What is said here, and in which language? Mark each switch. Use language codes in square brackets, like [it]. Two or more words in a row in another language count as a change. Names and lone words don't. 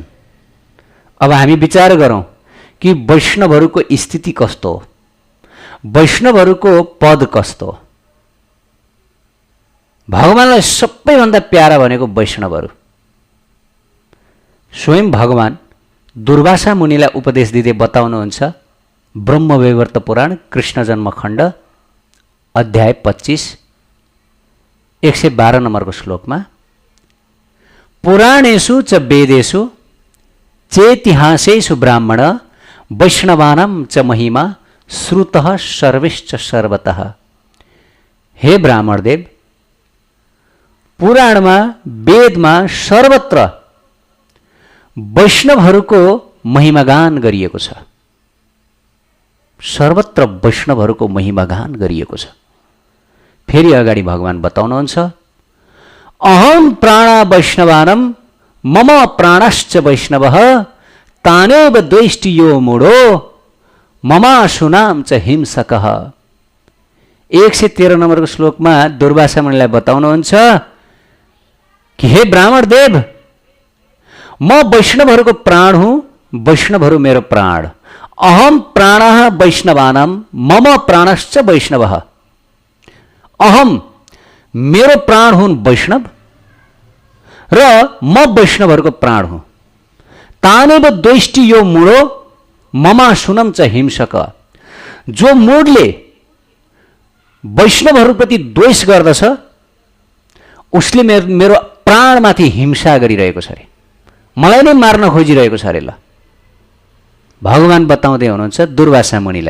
[ne] अब हामी विचार गरौँ कि वैष्णवहरूको स्थिति कस्तो हो, वैष्णवहरूको पद कस्तो हो। भगवानलाई सबैभन्दा प्यारा भनेको वैष्णवहरू। स्वयं भगवान दुर्वासा मुनिलाई उपदेश दिँदै बताउनुहुन्छ ब्रह्मवैवर्त पुराण कृष्ण जन्मखण्ड अध्याय 25 112 नम्बरको श्लोकमा, [sa] पुराणेषु च वेदेषु चेतिहासेषु ब्राह्मण वैष्णवानां च महिमा श्रुतः सर्वैश्च सर्वतः। [ne] हे ब्राह्मणदेव, पुराणमा वेदमा सर्वत्र वैष्णवहरूको महिमागान गरिएको छ। सर्वत्र वैष्णवहरूको महिमागान गरिएको छ। फेरि अगाडि भगवान बताउनुहुन्छ, [sa] अहम प्राण वैष्णवानम मम प्राणश्च वैष्णवः तानेव द्वेष्टि यो मूढो ममाशुनाम च हिंसकः। [ne] 113 नम्बरको श्लोकमा दुर्वासा मुनिलाई बताउनुहुन्छ कि हे ब्राह्मण देव, म वैष्णवहरूको प्राण हुँ, वैष्णवहरू मेरो प्राण। [sa] अहम प्राणः वैष्णवानाम मम प्राणश्च वैष्णवः। [ne] अहम मेरो प्राण हुन् वैष्णव र म वैष्णवहरूको प्राण हुँ। [sa] तानेव द्वेष्टि यो मूढो ममाशुनम च हिंसक। [ne] जो मूढले वैष्णवहरूप्रति द्वेष गर्दछ उसले मेरो प्राणमाथि हिंसा गरिरहेको छ अरे, मलाई नै मार्न खोजिरहेको छ अरे। ल भगवान बताउँदै हुनुहुन्छ दुर्वासा मुनिलाई।